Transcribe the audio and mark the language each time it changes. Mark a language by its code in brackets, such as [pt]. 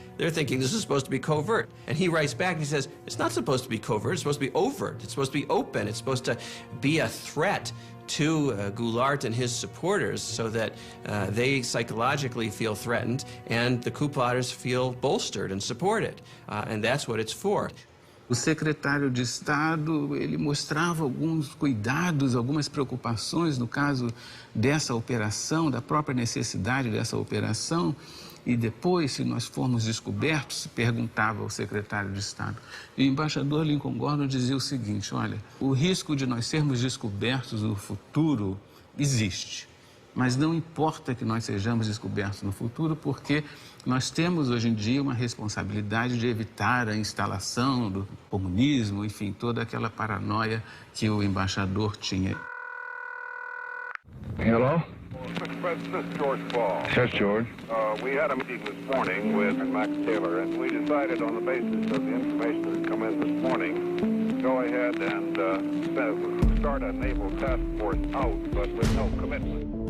[en] They're thinking this is supposed to be covert. And he writes back and he says, it's not supposed to be covert, it's supposed to be overt, it's supposed to be open, it's supposed to be a threat to Goulart and his supporters so that they psychologically feel threatened and the coup plotters feel bolstered and supported. And that's what it's for. [pt] O secretário de Estado, ele mostrava alguns cuidados, algumas preocupações no caso dessa operação, da própria necessidade dessa operação. E depois, se nós formos descobertos, perguntava ao secretário de Estado. E o embaixador Lincoln Gordon dizia o seguinte, olha, o risco de nós sermos descobertos no futuro existe. Mas não importa que nós sejamos descobertos no futuro, porque nós temos hoje em dia uma responsabilidade de evitar a instalação do comunismo, enfim, toda aquela paranoia que o embaixador tinha. [en] Hello? Mr. President, this is George Ball. Yes, George. We had a meeting this morning with Max Taylor, and we decided on the basis of the information that had come in this morning, go ahead and start a naval task force out, but with no commitment.